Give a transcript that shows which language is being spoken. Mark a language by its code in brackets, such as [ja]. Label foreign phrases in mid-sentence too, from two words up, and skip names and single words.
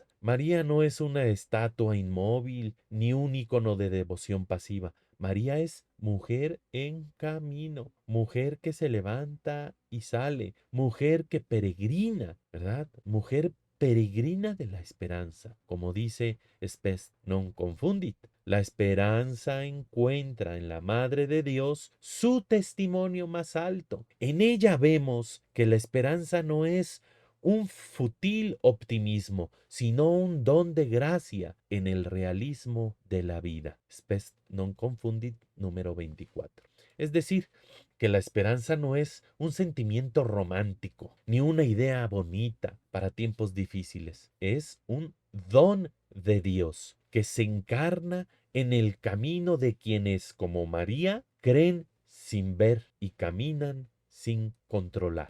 [es] María no es una estatua inmóvil ni un icono de devoción pasiva. María es mujer en camino, mujer que se levanta y sale, mujer que peregrina, ¿verdad? Mujer peregrina de la esperanza. Como dice Spes non confundit. La esperanza encuentra en la Madre de Dios su testimonio más alto. En ella vemos que la esperanza no es un fútil optimismo, sino un don de gracia en el realismo de la vida. Spes non confundit número 24. Es decir, que la esperanza no es un sentimiento romántico, ni una idea bonita para tiempos difíciles. Es un don de Dios que se encarna en el camino de quienes, como María, creen sin ver y caminan sin controlar.